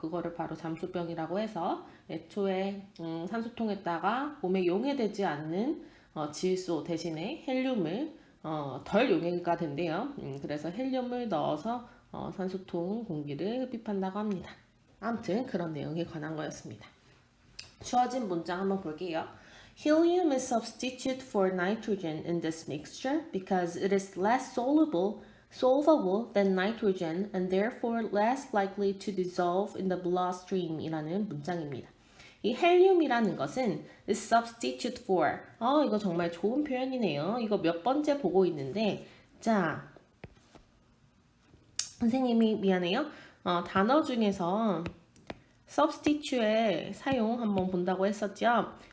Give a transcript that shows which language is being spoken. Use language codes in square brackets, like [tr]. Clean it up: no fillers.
[ko] 그거를 바로 잠수병이라고 해서 애초에 산소통에다가 몸에 용해되지 않는 질소 대신에 헬륨을 덜 용해가 된대요. 그래서 헬륨을 넣어서 산소통 공기를 흡입한다고 합니다. 아무튼 그런 내용에 관한 거였습니다. 주어진 문장 한번 볼게요. [en] Helium is substitute for nitrogen in this mixture because it is less solvable than nitrogen and therefore less likely to dissolve in the bloodstream [ko] 이라는 문장입니다. 이 헬륨이라는 것은 [en] is substitute for [ko] 이거 정말 좋은 표현이네요. 이거 몇 번째 보고 있는데 자 선생님이 미안해요. 단어 중에서 substitute의 사용 한번 본다고 했었죠.